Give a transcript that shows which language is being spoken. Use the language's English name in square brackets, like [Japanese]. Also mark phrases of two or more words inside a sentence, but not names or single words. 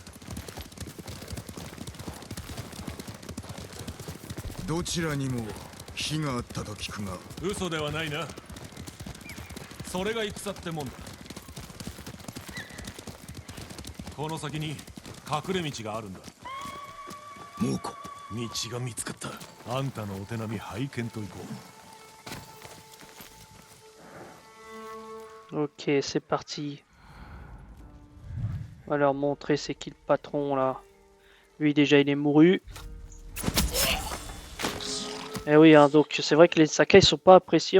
[Japanese] どちらにも火があったと聞くが。嘘ではないな。それが戦ってもんだ。この先に隠れ道があるんだ。猛虎。道が見つかった。あんたのお手並み拝見といこう。 [French] Ok, c'est parti. On va leur montrer c'est qui le patron là. Lui déjà il est mouru. Et oui, hein, donc c'est vrai que les sakai sont pas appréciés.